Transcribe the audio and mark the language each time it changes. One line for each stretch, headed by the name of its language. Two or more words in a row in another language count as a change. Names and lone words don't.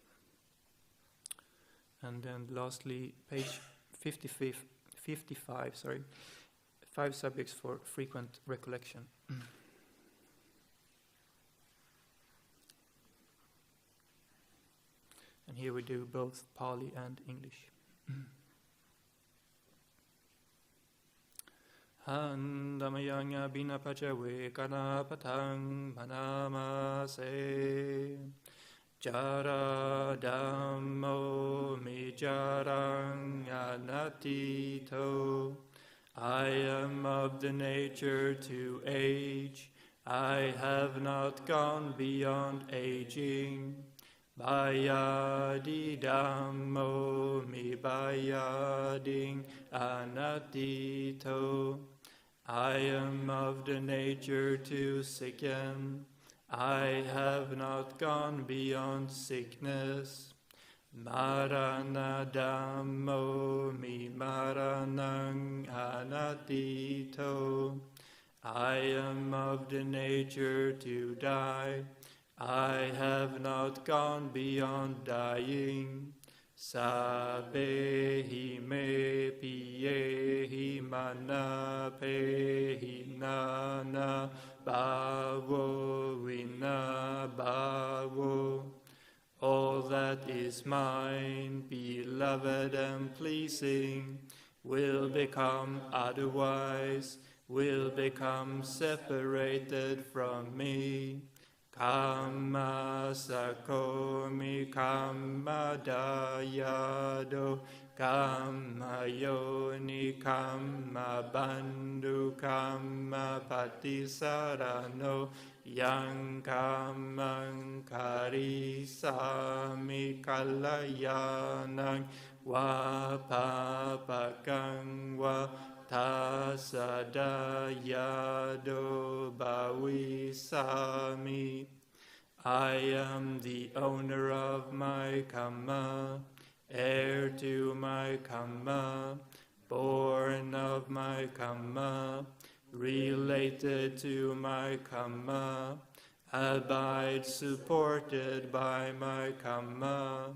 English: And then lastly, page 55, 5 subjects for frequent recollection. And here we do both Pali and English.
Pali: Handamayanga binapachawe kanapatang manamase jara dhammo mijarang anatito.
English: I am of the nature to age. I have not gone beyond aging.
Pali: Bayadi dhammo mi bayading anatito.
English: I am of the nature to sicken. I have not gone beyond sickness.
Pali: Marana dhammo mi maranang anatito.
English: I am of the nature to die. I have not gone beyond dying.
Pali: Sabehi me piyehi mana pehi nana bhavo vina bhavo.
English: All that is mine, beloved and pleasing, will become otherwise, will become separated from me.
Pali: Kamma sakomi kamma dayado kamma yoni kamma bandhu kamma patisarano yang kammang karisami kalayanang wa papakang wa tasadayado bhavisami.
English: I am the owner of my kamma, heir to my kamma, born of my kamma, related to my karma, abide supported by my karma.